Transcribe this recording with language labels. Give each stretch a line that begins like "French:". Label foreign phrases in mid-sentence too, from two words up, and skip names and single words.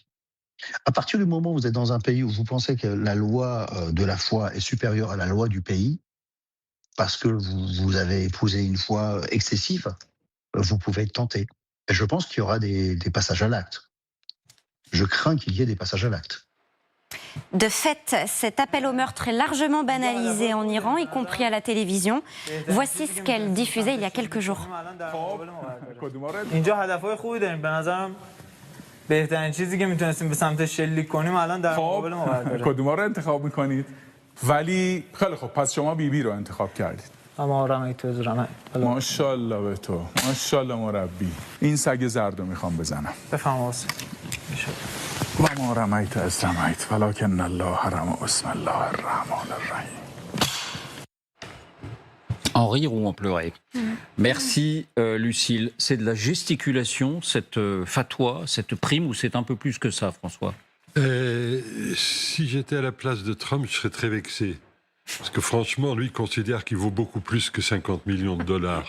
French: À partir du moment où vous êtes dans un pays où vous pensez que la loi de la foi est supérieure à la loi du pays, parce que vous avez épousé une foi excessive, vous pouvez être tenté. Et je pense qu'il y aura des passages à l'acte. Je crains qu'il y ait des passages à l'acte. De fait, cet appel au meurtre est largement banalisé en Iran, y compris à la télévision. Voici ce qu'elle diffusait il y a quelques jours.
Persian: ماشاءالله به تو ماشاءالله مربی این سگ زردو میخوام بزنم بفهم
Arabic: و ما رمیت از رمیت ولکن الله رمی بسم الله الرحمن الرحیم.
French: En rire ou en pleurer. Merci Lucille. C'est de la gesticulation, cette fatwa, cette prime, ou c'est un peu plus que ça, François? Si j'étais à la place de Trump, je serais très vexé. Parce que franchement, lui, il considère qu'il vaut beaucoup plus que 50 millions de dollars.